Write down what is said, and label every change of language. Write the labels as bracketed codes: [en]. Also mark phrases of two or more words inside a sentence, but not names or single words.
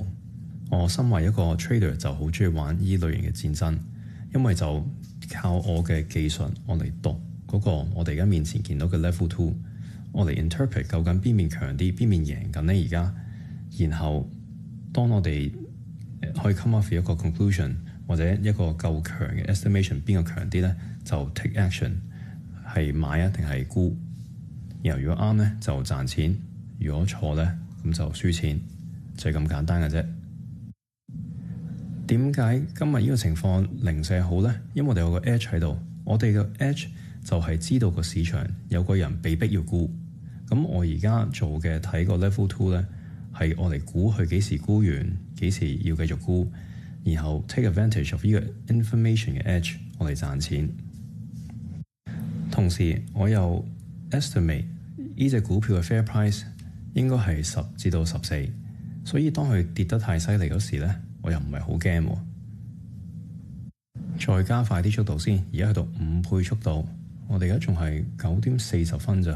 [yue] 我身為一個 trader 就好中意玩呢類型嘅戰爭，因為就靠我嘅技術，我嚟讀嗰個我哋而家面前見到嘅 level 2，我嚟 interpret 究竟邊面強啲，邊面贏緊呢？而家，然後當我哋可以 [en] come up with [yue] 一個 conclusion 或者一個夠強嘅 estimation， 邊個強啲呢？ [en] 就 take action， [yue] 係買啊定係沽。然後如果啱呢，就賺錢，如果錯呢，咁就輸錢，就係咁簡單嘅啫。點解今日呢個情況零舍好呢？因為我哋有個 edge 喺度，我哋嘅 edge 就係知道個市場有個人被逼要沽。咁我而家做嘅睇個 level 2呢，係我嚟估佢幾時沽完，幾時要繼續沽，然後 [en] take advantage of [yue] 呢個 information 嘅 edge， 我嚟賺錢。同時我又 estimate 呢隻股票嘅 [en] fair price [yue] 應該係10至到14，所以當佢跌得太犀利嗰時呢，我又唔係好驚。再加快啲速度先，而家去到5倍速度，我哋而家仲係9點40分咋。